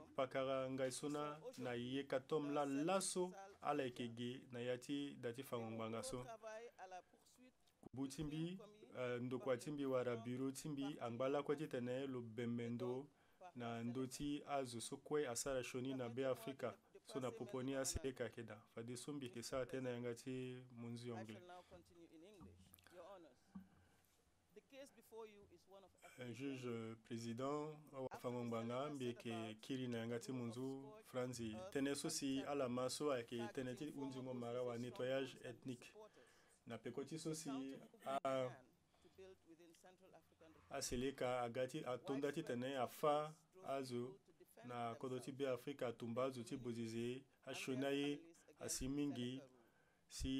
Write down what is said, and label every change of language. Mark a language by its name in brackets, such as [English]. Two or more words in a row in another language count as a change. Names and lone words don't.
[Sango] pakara ngai so na yeka tom la laso ala yeke ge na ya ti da ti fango ngbanga so kubu ti mbi ndokua ti mbi wara bureau ti mbi angbala kue ti tene lo bembe ndo na ndö ti azo so kue asara shoni na be Afrika so na popo ni aseleka ayeke da fade so mbi yeke sara tënë na yanga ti mu nzi anglais. [French] Un juge président [Sango] awa fango ngbanga mbi yeke kiri na yanga ti mu nzu franzi tënë so si ala ma so ayeke tënë ti hunzingo mara wa [French] nettoyage ethnique [Sango] na peko ti so si aseleka aga ti atonda ti tene afa azo na kodo ti be Afrika atumba azo ti bozize ashoni aye asi mingi si